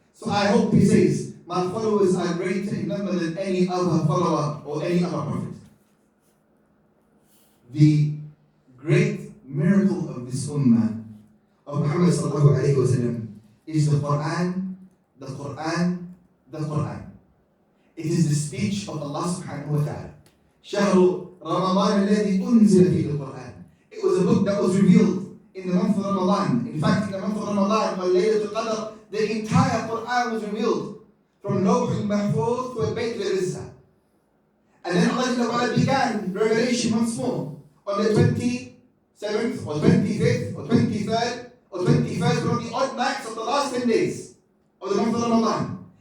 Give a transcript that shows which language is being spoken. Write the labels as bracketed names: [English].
[English] So I hope, he says, my followers are greater in number than any other follower or any other prophet. The great miracle of this ummah of Muhammad sallallahu alayhi wa sallam is the Quran, the Quran, the Quran. It is the speech of Allah subhanahu wa ta'ala. [Arabic] شهر رمضان الذي أنزل فيه القرآن. [English] It was a book that was revealed in the month of Ramadan. In fact, in the month of Ramadan, on Laylatul Qadr, the entire Quran was revealed from Lawh al-Mahfuz to Bayt al-Izzah. And then Allah began revelation once more on the 27th or 25th or 23rd or 21st, on the odd nights of the last 10 days of the month of Ramadan.